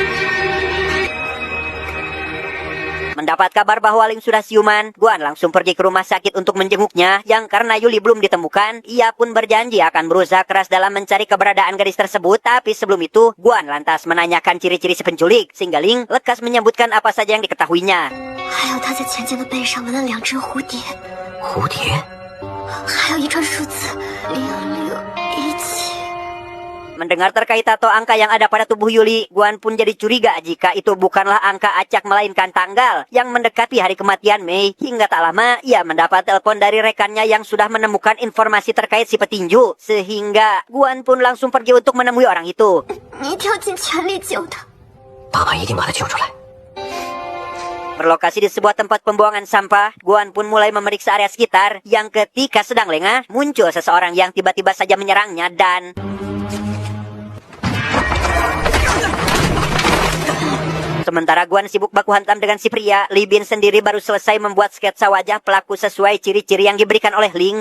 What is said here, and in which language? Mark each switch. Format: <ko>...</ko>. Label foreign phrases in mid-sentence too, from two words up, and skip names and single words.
<id>Mendapat kabar bahwa Ling sudah siuman, Guan langsung pergi ke rumah sakit untuk menjenguknya, yang karena Yuli belum ditemukan, ia pun berjanji akan berusaha keras dalam mencari keberadaan gadis tersebut. Tapi sebelum itu, Guan lantas menanyakan ciri-ciri si penculik, sehingga Ling lekas menyebutkan apa saja yang diketahuinya.</id> <zh>还有他在钱钱的背上纹了2只蝴蝶，蝴蝶，还有一串数字0017。</zh> <id>Mendengar terkait tato angka yang ada pada tubuh Yuli, Guan pun jadi curiga jika itu bukanlah angka acak melainkan tanggal yang mendekati hari kematian Mei. Hingga tak lama, ia mendapat telepon dari rekannya yang sudah menemukan informasi terkait si petinju. Sehingga Guan pun langsung pergi untuk menemui orang itu.</id> <zh>你一定要尽全力救他。爸爸一定把他救出来。</zh> <id>Berlokasi di sebuah tempat pembuangan sampah, Guan pun mulai memeriksa area sekitar, yang ketika sedang lengah, muncul seseorang yang tiba-tiba saja menyerangnya dan... Sementara Guan sibuk baku hantam dengan si pria, Li Bin sendiri baru selesai membuat sketsa wajah pelaku sesuai ciri-ciri yang diberikan oleh Ling.</id>